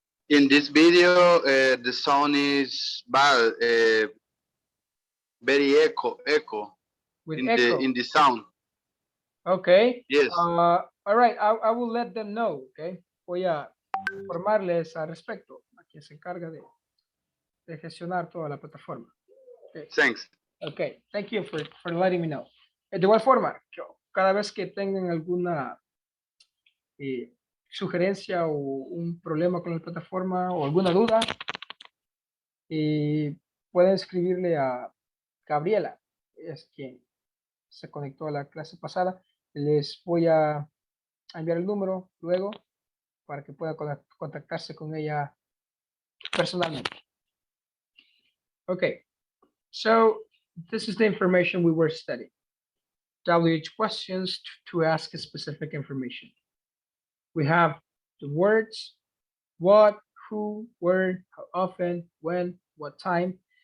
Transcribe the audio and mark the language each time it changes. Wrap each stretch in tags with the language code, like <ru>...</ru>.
<en>In this video, the sound is bad, very echo With in echo. the sound. Okay. Yes. All right, I will let them know, okay?</en> <es>Voy a informarles al respecto, a quien se encarga de gestionar toda la plataforma.</es> <en>Okay. Thanks. Okay, thank you for letting me know.</en> <es>De igual forma, cada vez que tengan alguna sugerencia o un problema con la plataforma o alguna duda, pueden escribirle a Gabriela, es quien se conectó a la clase pasada. Les voy a enviar el número luego para que pueda contactarse con ella personalmente.</es> <en>Okay, so this is the information we were studying. WH questions to ask a specific information. We have the words, what, who, where, how often, when, what time.</en>